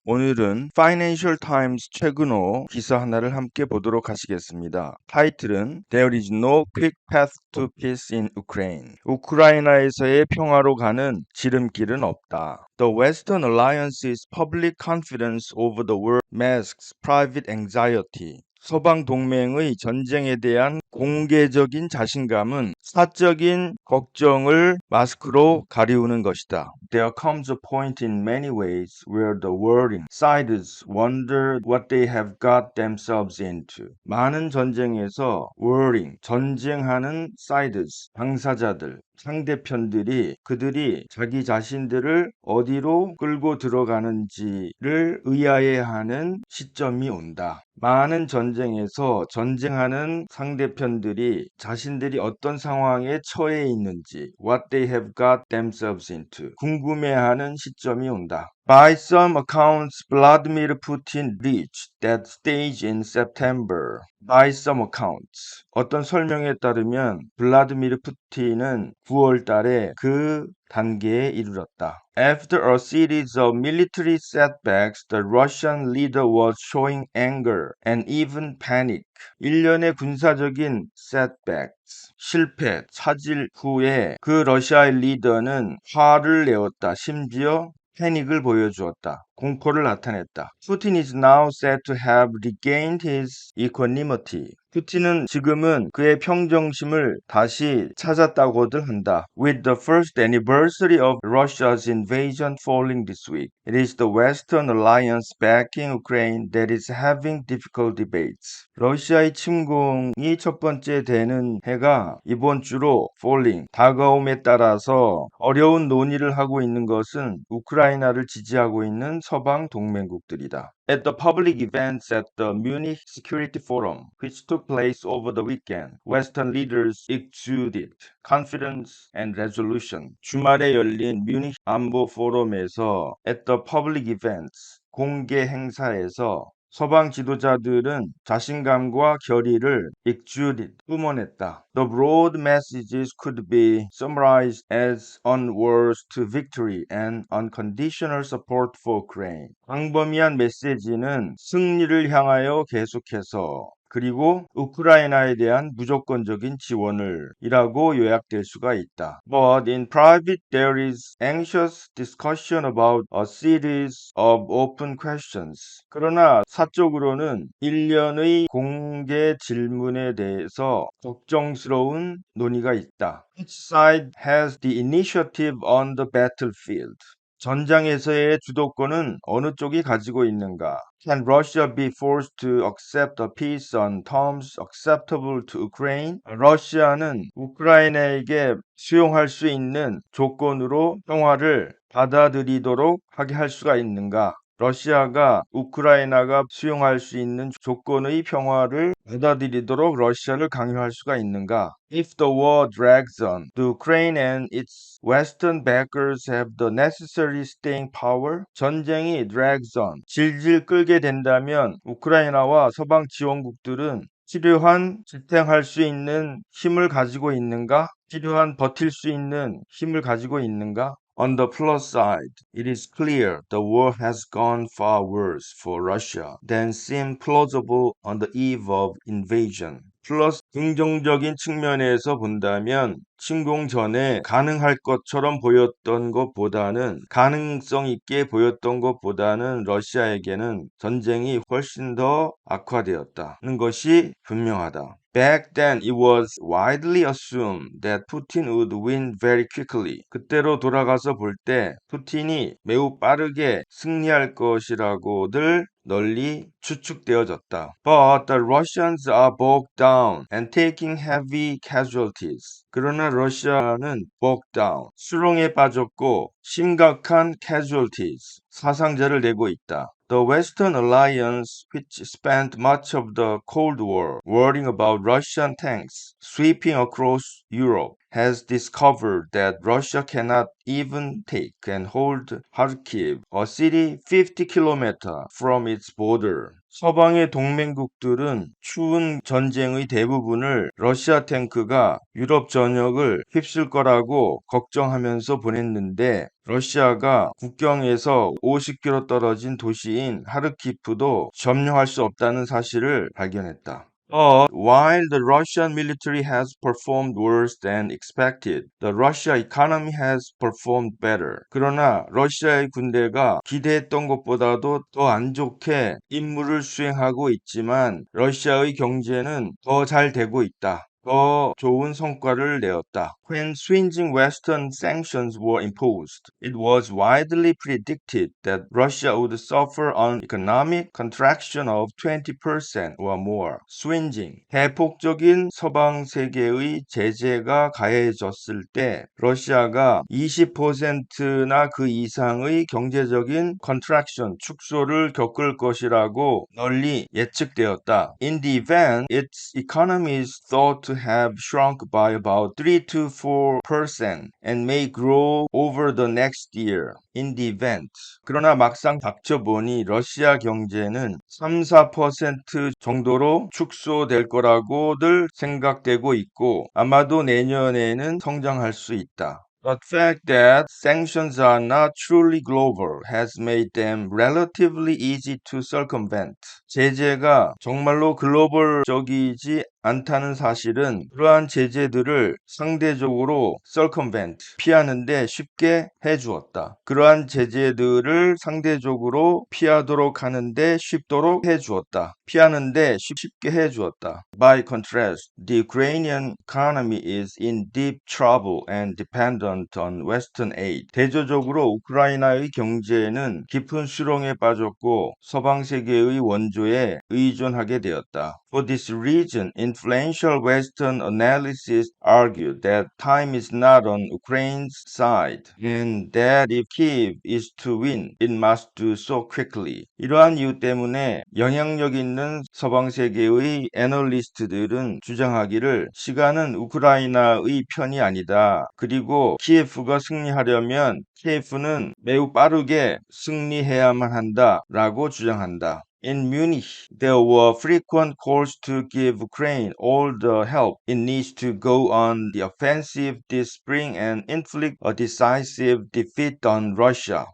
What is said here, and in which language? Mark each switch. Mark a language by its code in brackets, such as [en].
[ko] 오늘은 Financial Times 최근호 기사 하나를 함께 보도록 하시겠습니다. 타이틀은 [en] There is no quick path to peace in Ukraine. [ko] 우크라이나에서의 평화로 가는 지름길은 없다. [en] The Western Alliance's public confidence over the war masks private anxiety. [ko] 서방 동맹의 전쟁에 대한 공개적인 자신감은 사적인 걱정을 마스크로 가리우는 것이다. [en] There comes a point in many ways where the warring sides wonder what they have got themselves into. [ko] 많은 전쟁에서 warring, 전쟁하는 sides, 당사자들, 상대편들이 그들이 자기 자신들을 어디로 끌고 들어가는지를 의아해하는 시점이 온다. 많은 전쟁에서 전쟁하는 상대편들이 자신들이 어떤 상황에 처해 있는지 [en] what they have got themselves into [ko] 궁금해하는 시점이 온다. [en] By some accounts, Vladimir Putin reached that stage in September. By some accounts. [ko] 어떤 설명에 따르면 블라디미르 푸틴은 9월 달에 그 단계에 이르렀다. [en] After a series of military setbacks, the Russian leader was showing anger and even panic. [ko] 일련의 군사적인 setbacks, 실패, 차질 후에 그 러시아의 리더는 화를 내었다. 심지어 패닉을 보여주었다. 공포를 나타냈다. [en] Putin is now said to have regained his equanimity. [ko] 푸틴은 지금은 그의 평정심을 다시 찾았다고들 한다. [en] With the first anniversary of Russia's invasion falling this week, it is the Western alliance backing Ukraine that is having difficult debates. [ko] 러시아의 침공이 첫 번째 되는 해가 이번 주로 falling, 다가옴에 따라서 어려운 논의를 하고 있는 것은 우크라이나를 지지하고 있는 서방 동맹국들이다. [en] At the public events at the Munich Security Forum, which took place over the weekend, Western leaders exuded confidence and resolution. [ko] 주말에 열린 뮤닉 안보 포럼에서 [en] at the public events, [ko] 공개 행사에서 서방 지도자들은 자신감과 결의를 exuded, 뿜어냈다. [en] The broad messages could be summarized as on words to victory and unconditional support for Ukraine. [ko] 광범위한 메시지는 승리를 향하여 계속해서 그리고 우크라이나에 대한 무조건적인 지원을 이라고 요약될 수가 있다. [en] But in private there is anxious discussion about a series of open questions. [ko] 그러나 사적으로는 일련의 공개 질문에 대해서 걱정스러운 논의가 있다. [en] Each side has the initiative on the battlefield. [ko] 전장에서의 주도권은 어느 쪽이 가지고 있는가? [en] Can Russia be forced to accept a peace on terms acceptable to Ukraine? [ko] 러시아는 우크라이나에게 수용할 수 있는 조건으로 평화를 받아들이도록 하게 할 수가 있는가? 러시아가 우크라이나가 수용할 수 있는 조건의 평화를 받아들이도록 러시아를 강요할 수가 있는가? [en] If the war drags on, do Ukraine and its Western backers have the necessary staying power? [ko] 전쟁이 [en] drags on, [ko] 질질 끌게 된다면 우크라이나와 서방 지원국들은 필요한 지탱할 수 있는 힘을 가지고 있는가? 필요한 버틸 수 있는 힘을 가지고 있는가? [en] On the plus side, it is clear the war has gone far worse for Russia than seemed plausible on the eve of invasion. [ko] 플러스 긍정적인 측면에서 본다면 침공 전에 가능할 것처럼 보였던 것보다는 가능성 있게 보였던 것보다는 러시아에게는 전쟁이 훨씬 더 악화되었다는 것이 분명하다. [en] Back then, it was widely assumed that Putin would win very quickly. [ko] 그때로 돌아가서 볼 때 푸틴이 매우 빠르게 승리할 것이라고들 널리 추측되어졌다. [en] But the Russians are bogged down and taking heavy casualties. [ko] 그러나 러시아는 [en] bogged down, [ko] 수렁에 빠졌고 심각한 casualties, 사상자를 내고 있다. [en] The Western Alliance, which spent much of the Cold War worrying about Russian tanks sweeping across Europe, has discovered that Russia cannot even take and hold Kharkiv, a city 50 kilometers from its border. [ko] 서방의 동맹국들은 추운 전쟁의 대부분을 러시아 탱크가 유럽 전역을 휩쓸 거라고 걱정하면서 보냈는데 러시아가 국경에서 50km 떨어진 도시인 하르키프도 점령할 수 없다는 사실을 발견했다. [en] While the Russian military has performed worse than expected, the Russia economy has performed better. [ko] 그러나 러시아의 군대가 기대했던 것보다도 더 안 좋게 임무를 수행하고 있지만 러시아의 경제는 더 잘 되고 있다. 더 좋은 성과를 내었다. [en] When swinging Western sanctions were imposed, it was widely predicted that Russia would suffer an economic contraction of 20% or more. [ko] swinging, 대폭적인 서방 세계의 제재가 가해졌을 때 러시아가 20%나 그 이상의 경제적인 contraction, 축소를 겪을 것이라고 널리 예측되었다. [en] In the event, its economy is thought to have shrunk by about 3 to 4% and may grow over the next year. In the event. [ko] 그러나 막상 닥쳐보니 러시아 경제는 3-4% 정도로 축소될 거라고들 생각되고 있고 아마도 내년에는 성장할 수 있다. [en] The fact that sanctions are not truly global has made them relatively easy to circumvent. [ko] 제재가 정말로 글로벌적이지 않다는 사실은 그러한 제재들을 상대적으로 circumvent, 피하는데 쉽게 해주었다. 그러한 제재들을 상대적으로 피하도록 하는데 쉽도록 해주었다. 피하는데 쉽게 해주었다. [en] By contrast, the Ukrainian economy is in deep trouble and dependent on Western aid. [ko] 대조적으로 우크라이나의 경제는 깊은 수렁에 빠졌고 서방 세계의 원조에 의존하게 되었다. [en] For this reason, influential Western analysts argue that time is not on Ukraine's side and that if Kyiv is to win, it must do so quickly. [ko] 이러한 이유 때문에 영향력 있는 서방 세계의 애널리스트들은 주장하기를 시간은 우크라이나의 편이 아니다. 그리고 키예프가 승리하려면 키예프는 매우 빠르게 승리해야만 한다라고 주장한다. [en] In Munich, there were frequent calls to give Ukraine all the help it needs to go on the offensive this spring and inflict a decisive defeat on Russia.